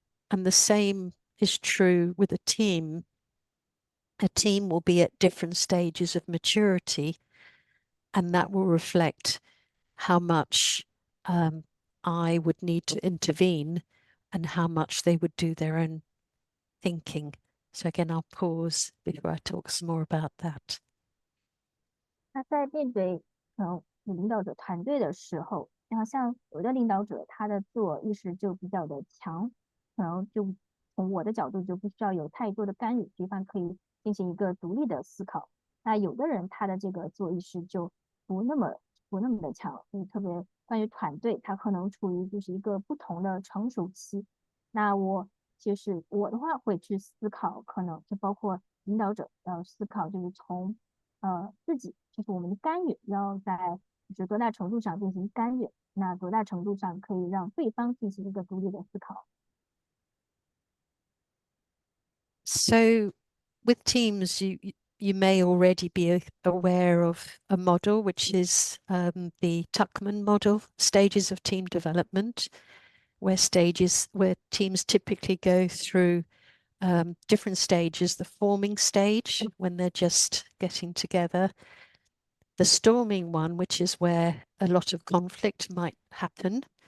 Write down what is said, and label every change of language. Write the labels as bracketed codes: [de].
[en] And the same is true with a team. A team will be at different stages of maturity, and that will reflect how much I would need to intervene and how much they would do their own thinking. So again, I'll pause before I talk some more about that. [zh] 那在面对领导者团队的时候，然后像有的领导者他的自我意识就比较的强，可能就从我的角度就不需要有太多的干预，对方可以进行一个独立的思考。那有的人他的这个自我意识就不那么的强，所以特别关于团队，他可能处于就是一个不同的成熟期。那就是我的话会去思考，可能就包括领导者要思考，就是从自己，就是我们的干预要在就是多大程度上进行干预，那多大程度上可以让对方进行一个独立的思考。 [en] So with teams, you may already be aware of a model, which is the Tuckman model, stages of team development, where teams typically go through different stages: the forming stage, when they're just getting together; the storming one, which is where a lot of conflict might happen;